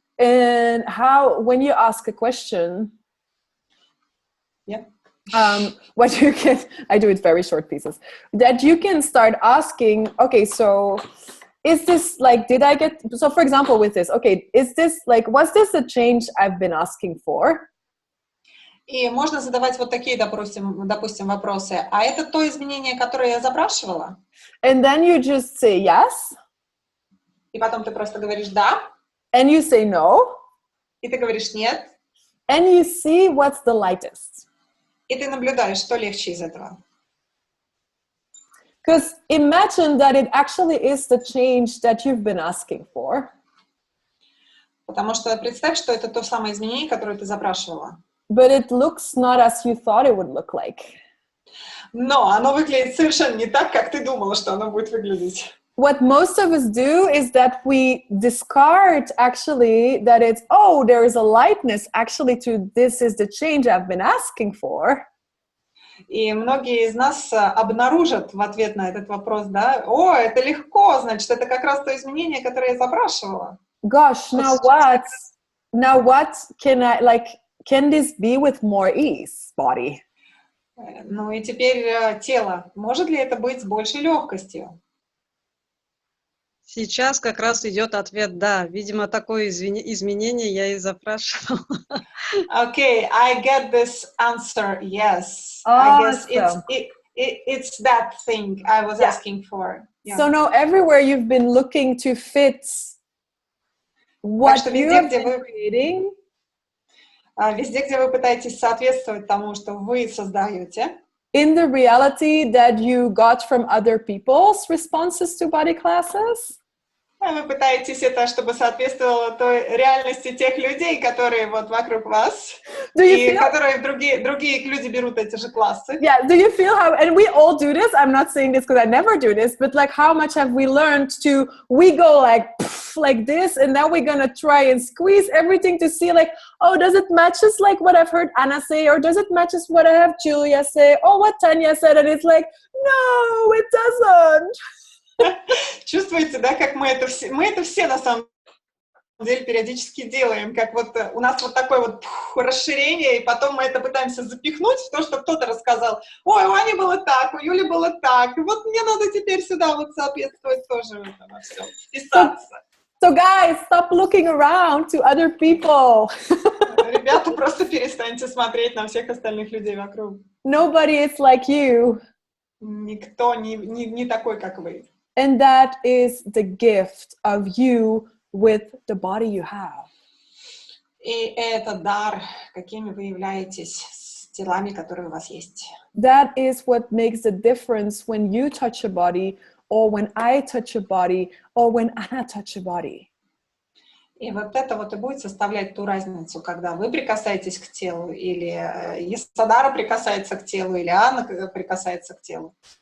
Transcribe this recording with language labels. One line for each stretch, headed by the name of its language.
English: And how, when you ask a question, what you can, I do it very short pieces, that you can start asking, okay, so is this did I get, so for example with this, okay, is this was this a change I've been asking for?
Russian: И можно задавать вот такие, допустим, вопросы. А это то изменение, которое я запрашивала?
English: And then you just say yes.
Russian: И потом ты просто говоришь «да».
English: And you say no.
Russian: И ты говоришь «нет».
English: And you see what's the lightest.
Russian: И ты наблюдаешь, что легче из этого.
English: Because imagine that it actually is the change that you've been asking for.
Russian: Потому что представь, что это то самое изменение, которое ты запрашивала.
English: But it looks not as you thought it would look like.
Russian: Но оно выглядит совершенно не так, как ты думала, что оно будет выглядеть.
English: what most of us do is that we discard actually that it's, oh, there is a lightness actually to this is the change I've been asking for.
Russian: И многие из нас обнаружат в ответ на этот вопрос, да, о, это легко, значит, это как раз то изменение, которое я запрашивала.
English: Gosh, now what can I, like, can this be with more ease, body?
Russian: Ну и теперь тело, может ли это быть с большей легкостью? Сейчас как раз идет ответ «да». Видимо, такое изменение я и запрашивала.
English: Okay, I get this answer, yes. Awesome. I guess it's that thing I was asking for. Yeah. So now everywhere you've been looking to fit what you have been creating.
Russian: Везде, где вы пытаетесь соответствовать тому, что вы создаете.
English: In the reality that you got from other people's responses to body classes.
Russian: Вы пытаетесь это, чтобы соответствовало той реальности тех людей, которые вот вокруг вас, и которые другие люди берут эти же классы.
English: Yeah, do you feel how, and we all do this, I'm not saying this because I never do this, but like how much have we learned to, we go like this, and now we're gonna try and squeeze everything to see like, oh, does it matches like what I've heard Anna say, or does it matches what I have Julia say, or what Tanya said, and it's like, no, it doesn't.
Russian: Чувствуете, да, как мы это все на самом деле периодически делаем, как вот у нас вот такое вот расширение, и потом мы это пытаемся запихнуть в то, что кто-то рассказал. Ой, у Ани было так, у Юли было так, и вот мне надо теперь сюда вот соответствовать тоже во всем, вписаться.
English: So guys, stop looking around to other people.
Russian: Ребята, просто перестаньте смотреть на всех остальных людей вокруг.
English: Nobody is like you.
Russian: Никто не такой, как вы.
English: And that is the gift of you with the body you have.
Russian: И это дар, какими вы являетесь с телами, которые у вас есть.
English: That is what makes the difference when you touch a body, or when I touch a body, or when Anna touch a body.
Russian: И вот это вот и будет составлять ту разницу, когда вы прикасаетесь к телу, или Yasodhara прикасается к телу, или Анна прикасается к телу.